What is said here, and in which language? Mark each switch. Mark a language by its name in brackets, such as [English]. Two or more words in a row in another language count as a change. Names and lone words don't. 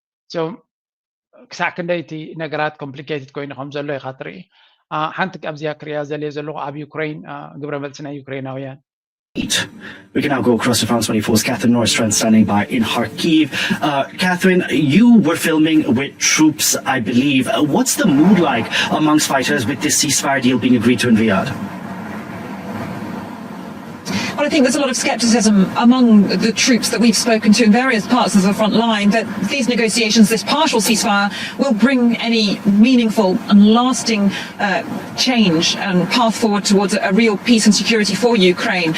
[Tigrinya] ክሳዕ ክንደይ እቲ ነገራት ኮምፕሊኬትድ ኮይኑ ከም ዘሎ ኢኻ ትርኢ ሓንቲ ኣብዚኣ ክሪያ ዘልየ ዘለኹ ኣብ ዩክሬን ግብረ መልሲ ናይ ዩክሬናውያን [English] We can now go across to France 24's Catherine Norstrand standing by in Kharkiv. Catherine, you were filming with troops, I believe. What's the mood like amongst fighters with this ceasefire deal being agreed to in Riyadh? Well, I think there's a lot of scepticism among the troops that we've spoken to in various parts of the front line that these negotiations, this partial ceasefire, will bring any meaningful and lasting change and path forward towards a real peace and security for Ukraine.